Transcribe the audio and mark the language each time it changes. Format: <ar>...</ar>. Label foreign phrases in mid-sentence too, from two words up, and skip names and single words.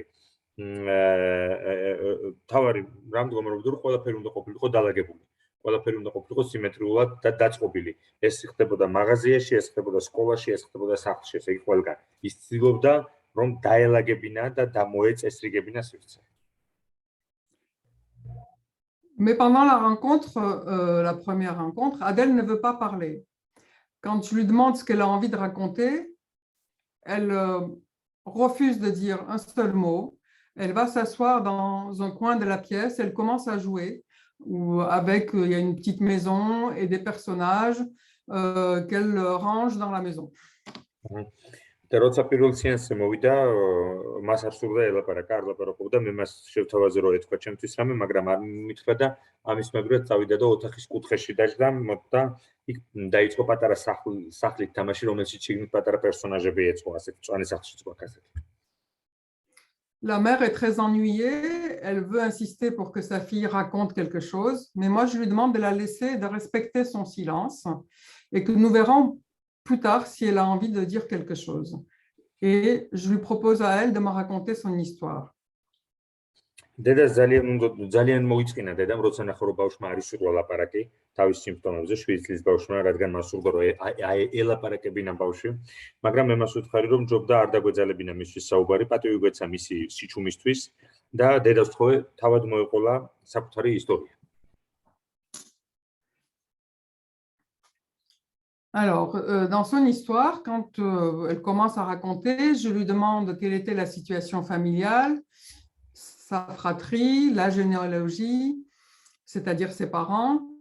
<ka>თავარი რა მდგომარეობდა, რომ ყველაფერი უნდა ყოფილიყო დალაგებული. ყველაფერი უნდა ყოფილიყო სიმეტრიულად და დაწყობილი. ეს ხდებოდა მაღაზიაში, ეს ხდებოდა სკოლაში, ეს ხდებოდა სახლში, ესე იგი ყველგან. ის ცდილობდა რომ დაელაგებინა და დამოეწესრიგებინა სივრცე.</ka> <fr>Mais pendant la rencontre, la première rencontre, Adèle ne veut pas parler. Quand je lui demande ce qu'elle a envie de raconter, elle refuse de dire un seul mot. Elle va s'asseoir dans un coin de la pièce, elle commence à jouer, il y a une petite maison et des personnages qu'elle range dans la maison.</fr> <ka>და როცა პირველ სეანსზე მოვიდა, მას არ სურდა ელაპარაკა, არ ლაპარაკობდა, მე მას შევთავაზე რომ ეთქვა ჩემთვის რამე, მაგრამ არ მითხრა და ამის მეგრად წავიდა და ოთახის კუთხეში დაჯდა, და იქ დაიწყო პატარა სახლით თამაში, რომელშიც შიგნით პატარა პერსონაჟები ეწყო, ასეთ მწვანე სახლშიც გვაქვს ასეთი.</ka> <fr>La mère est très ennuyée, elle veut insister pour que sa fille raconte quelque chose, mais moi je lui demande de la laisser, de respecter son silence et que nous verrons plus tard si elle a envie de dire quelque chose. Et je lui propose à elle de me raconter son histoire.</fr> <ka>დედა ძალიან მოიწინა დედამ, როცა ნახა რომ ბავშვმა არ ისურვა ლაპარაკი თავის სიმპტომებზე, 7 წლის ბავშვმა, რადგან მას სურდა რომ ელაპარაკებინა ბავშვი, მაგრამ მე მას ვუთხარი რომ ჯობდა არ დაგვეძალებინა მისთვის საუბარი, პატივი გვეცა მისი სიჩუმისთვის და დედას თხოვე თავად მოეყოლა საკუთარი ისტორია.</ka> <fr>Alors, dans son histoire, quand elle commence à raconter, je lui demande quelle était la situation familiale, sa fratrie, la généalogie, c'est-à-dire ses parents.</fr>